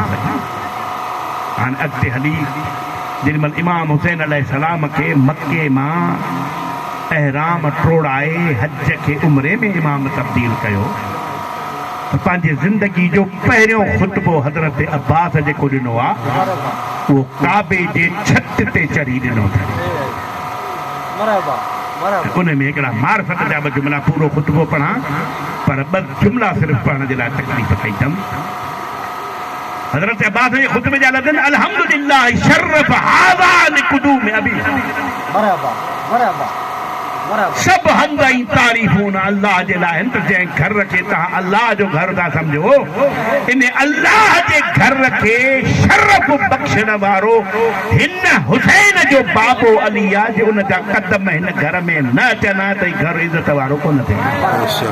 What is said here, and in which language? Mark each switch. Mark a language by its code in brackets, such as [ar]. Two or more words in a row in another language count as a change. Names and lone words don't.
[sd] हाणे अॻिते हली जेॾीमहिल इमाम हुसैन अलैहिस्सलाम खे मके मां एहराम टोड़ाए हज खे उमरे में इमाम तब्दील कयो, पंहिंजी ज़िंदगी जो पहिरियों ख़ुतबो हज़रत अब्बास जेको ॾिनो आहे उहो काबे जे छत ते चढ़ी ॾिनो अथनि। उन में हिकिड़ा मारिफत जा ॿ जुमिला पूरो ख़ुतबो पढ़ां, पर ॿ जुमिला सिर्फ़ु पढ़ण जे लाइ तकलीफ़ कईतमि। हज़रत अब्बास जे ख़ुतबे जा लफ़्ज़ [ar] الحمد لله شرف هذا لقدوم أبي. [sd] सब हंदई तारीफून अल्लाह जे लाइ त जंहिं घर खे तव्हां अल्लाह जो घर था सम्झो इन अल्लाह जे घर खे शरफ़ बख़्शण वारो हिन हुसैन जो बाबो अली आहे जो उन जा कदम हिन घर में न अचनि हा त घर इज़त वारो कोन थिए